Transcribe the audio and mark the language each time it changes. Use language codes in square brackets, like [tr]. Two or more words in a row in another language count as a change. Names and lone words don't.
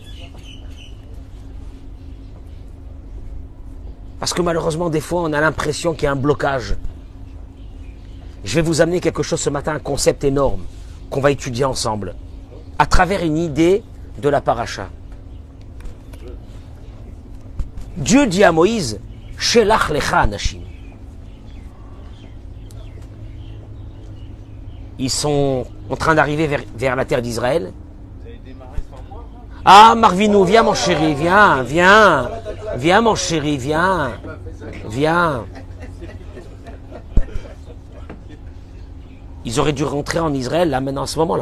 [fr] Parce que malheureusement, des fois, on a l'impression qu'il y a un blocage. Je vais vous amener quelque chose ce matin, un concept énorme, qu'on va étudier ensemble, à travers une idée de la paracha. Dieu dit à Moïse, [he] Shelach lecha anashim. [fr] Ils sont en train d'arriver vers la terre d'Israël. Ah, Marvinou, viens mon chéri, viens mon chéri, viens. Ils auraient dû rentrer en Israël, là, maintenant, à ce moment-là.